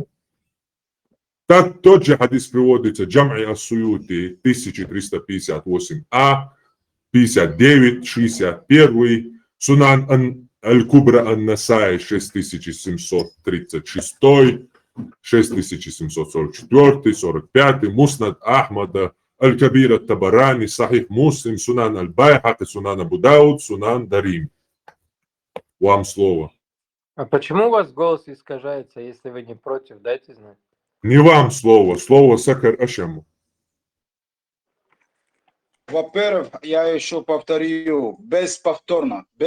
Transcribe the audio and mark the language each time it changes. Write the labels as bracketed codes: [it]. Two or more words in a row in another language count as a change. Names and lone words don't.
[ru] Так тот же хадис приводится Джам'и ас-Суюти 1358а, 59, 61, Сунан Аль-Кубра Ан-Насай 6736, 6744, 45, Муснад Ахмада الكبير الطبراني صحيح مسلم سنن البيهقي سنن أبو داود سنن дарим. Вам слово. А почему у вас голос искажается, если вы не против? Дайте знать. Не вам слово, слово Сакар Ашему. Во-первых, я еще повторю, бесповторно.